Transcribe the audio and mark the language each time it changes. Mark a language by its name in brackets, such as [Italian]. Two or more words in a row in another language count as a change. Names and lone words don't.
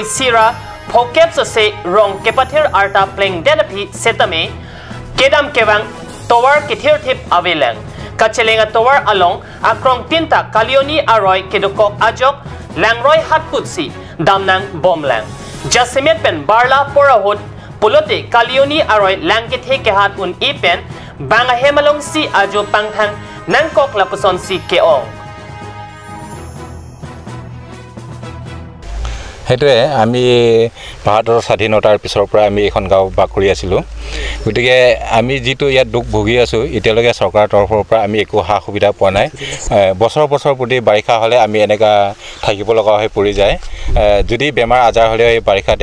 [Karbi] sira phokep se rong kepathir arta pleng delapi setame kedam kewang towar kithir thip avelang Kachelenga Tower along akrong tinta Kalioni Aroy Kedokok Ajok Langroy Hatputsi Damnang Bomlang Jasimet pen Barla Porahut Pulote Kalioni Aroy Langkit Hekehat un Ipen Banga Hemalong si Ajo Pangthang Nangkok Lapuson si Keong [Assamese] হেতুৱে আমি ভাৰতৰ স্বাধীনতাৰ পিছৰ পৰা আমি এখন গাঁও বাস কৰি আছিলোঁ গতিকে আমি যিটো ইয়াত দুখ ভুগি আছোঁ এতিয়ালৈকে চৰকাৰৰ তৰফৰ পৰা আমি একো সা সুবিধা পোৱা নাই বছৰ প্ৰতি বাৰিষা হ'লে আমি এনেকা থাকিব লগা হৈ পৰি যায় যদি বেমাৰ আজাৰ হ'লে এই বাৰিষাতে